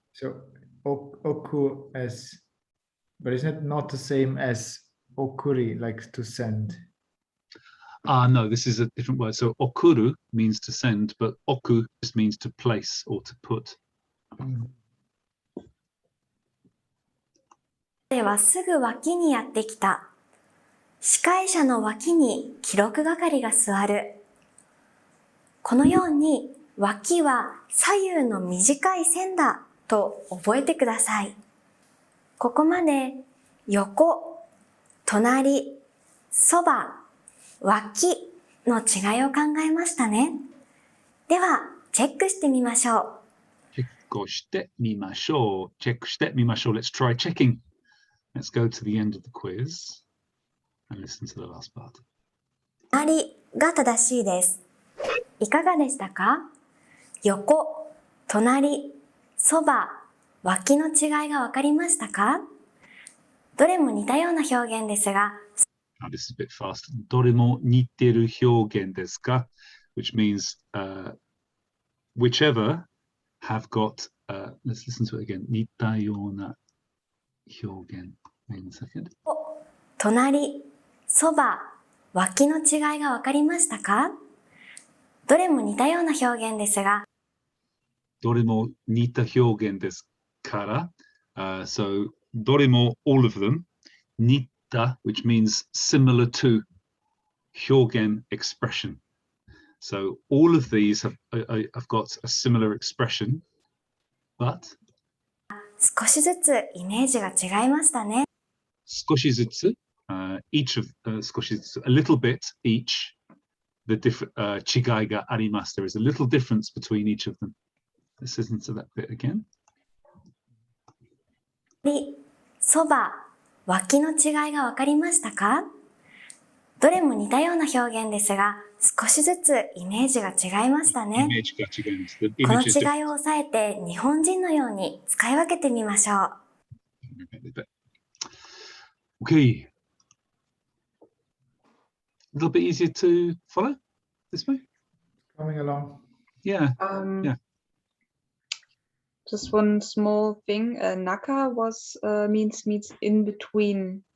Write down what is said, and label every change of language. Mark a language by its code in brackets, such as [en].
[en] So oku as, but isn't it not the same as okuri, like to send? No, this is a different word. So okuru means to send, but oku just means to place or to put. [ja] 彼はすぐ脇にやってきた。司会者の脇に記録係が座る。このように脇は左右の短い線だと覚えてください。ここまで横、隣、そば、脇の違いを考えましたね。では、チェックしてみましょう。チェックしてみましょう。チェックしてみましょう。 [en] Let's try checking. Let's go to the end of the quiz and listen to the last part. [ja] 隣が正しいです。いかがでしたか？横、隣、そば、脇の違いがわかりましたか？どれも似たような表現ですが、 [en] Now, this is a bit fast. [ja] どれも似てる表現ですか? [en] Which means whichever have got, let's listen to it again. [ja] 似たような表現. [en] Wait a second. [ja] 隣、そば、脇の違いがわかりましたか？どれも似たような表現ですが、どれも似た表現ですから. [en] So [ja] どれも [en] all of them. [ja] 似た, [en] which means similar to [ja] 表現 [en] expression. So all of these have got a similar expression, but [ja] 少しずつイメージが違いましたね。少しずつ, [en] each of 少しずつ, a little bit each, the different [ja] 違いがあります. [en] There is a little difference between each of them. Let's listen to that bit again. [ja] そば、脇の違いがわかりましたか？どれも似たような表現ですが、少しずつイメージが違いましたね。 Image が違います. [en] The [ja] この [en] image is [ja] 違いを抑えて日本人のように使い分けてみましょう。 [en] different. Okay. A little bit easier to follow this way. Coming along. Yeah. Yeah. Just one small thing. Naka was means in between